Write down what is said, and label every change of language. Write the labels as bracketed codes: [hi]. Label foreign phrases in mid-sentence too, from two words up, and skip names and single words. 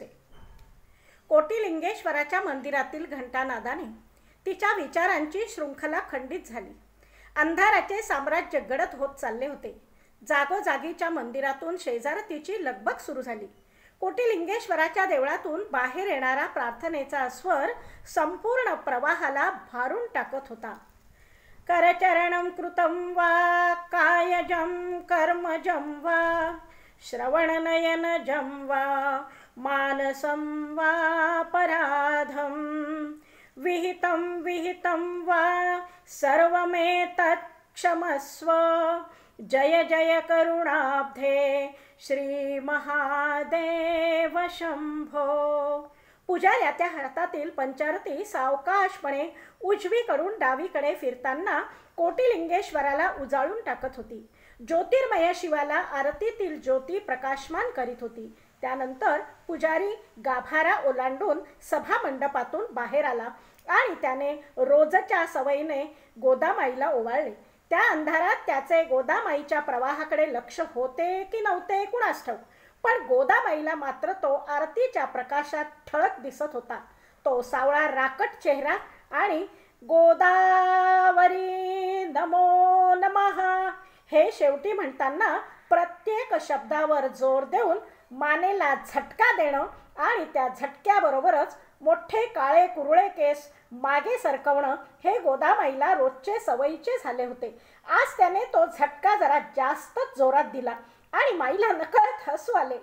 [mr] कोटिलिंगेश्वराच्या मंदिरातील घंटानादाने तिच्या विचारांची शृंखला खंडित झाली. अंधाराचे साम्राज्य गडद होत चालले होते. जागोजागीच्या मंदिरातून शेजारतीची लगबग सुरू झाली. कोटिलिंगेश्वराच्या देवळातून बाहेर येणारा प्रार्थनेचा स्वर संपूर्ण प्रवाहाला भारून टाकत होता. [sa] करचरणं कृतं वा कायजं कर्मजं वा श्रवणनयनजं वा मानसं वा पराधं विहितं वा सर्वमेतत् क्षमस्व. जय जय करुणाब्धे श्री महादेव शंभो. [mr] पुजाऱ्या त्या हातातील पंचारती सावकाशपणे उजवीकडून डावीकडे फिरताना कोटिलिंगेश्वराला उजाळून टाकत होती. ज्योतिर्मय शिवाला आरतीतील ज्योती प्रकाशमान करीत होती. त्यानंतर पुजारी गाभारा ओलांडून सभा मंडपातून बाहेर आला आणि त्याने रोजच्या सवयीने गोदामाईला ओवाळले. त्या अंधारात त्याचे गोदामाईच्या प्रवाहाकडे लक्ष होते की नव्हते कुणास ठाऊक, पण गोदाबाईला मात्र तो आरतीच्या प्रकाशात ठळक दिसत होता. तो सावळा राकट चेहरा आणि गोदावरी [sa] नमो नमः [mr] हे शेवटी म्हणताना प्रत्येक शब्दावर जोर देऊन मानेला झटका देणं आणि त्या झटक्याबरोबरच मोठे काळे कुरळे केस मागे सरकवणं हे गोदाबाईला रोजचे सवयीचे झाले होते. आज त्याने तो झटका जरा जास्तच जोरात दिला आणि माईला नकळत हसू आले.